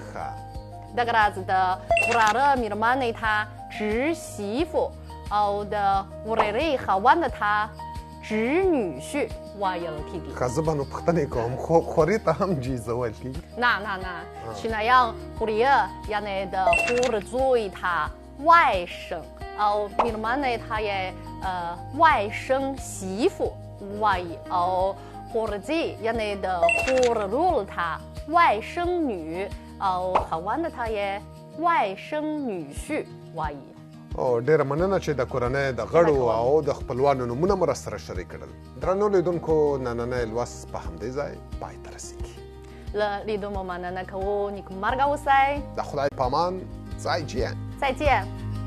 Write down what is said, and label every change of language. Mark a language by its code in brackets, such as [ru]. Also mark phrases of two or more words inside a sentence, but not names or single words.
[ps] دغه راز د وراره میرمن ته 侄媳妇 او د وراره خاوند ته 侄女婿 ویل کیږي. ښه زه به نو پوښتنې کوم خورې ته هم جیزه ویل کیږي؟ نه چینایان خوریه یعنی د خور زوی ته 外甥 او میرمن ته یې 外甥媳妇 وایي او خورزی یعنی د خور لور ته 外甥女 او خاوند ته یې 外甥女婿 وایي. او ډیره مننه چې د کورنۍ د غړو او د خپلوانو نومونه مو راسره شریک کړل. درنو لیدونکو نننی لوست په همدې ځای پای ته رسیږي. له لیدو مو مننه کوو. نیکمرغه اوسئ. د خدای په امان.再见。 [zh] 再见。